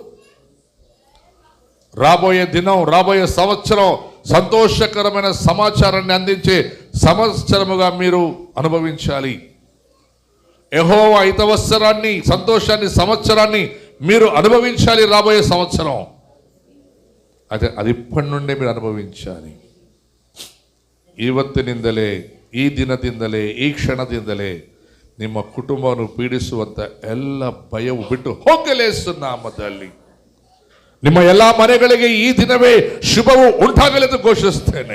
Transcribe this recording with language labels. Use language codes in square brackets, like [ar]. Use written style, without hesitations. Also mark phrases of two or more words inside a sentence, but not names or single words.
[te] రాబోయే దినం, రాబోయే సంవత్సరం సంతోషకరమైన సమాచారాన్ని అందించే సంవత్సరముగా మీరు అనుభవించాలి. యెహోవా హితవత్సరాన్ని, సంతోషాన్ని, సంవత్సరాన్ని మీరు అనుభవించాలి రాబోయే సంవత్సరం. అదే అది ఇప్పటి నుండే మీరు అనుభవించాలి. [kn] ಇವತ್ತಿನಿಂದಲೇ, ಈ ದಿನದಿಂದಲೇ, ಈ ಕ್ಷಣದಿಂದಲೇ ನಿಮ್ಮ ಕುಟುಂಬವನ್ನು ಪೀಡಿಸುವಂತ ಎಲ್ಲ ಭಯವು ಬಿಟ್ಟು ಹೋಗಲೇ ಯೇಸು ನಾಮದಲ್ಲಿ. ನಿಮ್ಮ ಎಲ್ಲ ಮನೆಗಳಿಗೆ ಈ ದಿನವೇ ಶುಭವು ಉಂಟಾಗಲೆಂದು ಘೋಷಿಸುತ್ತೇನೆ.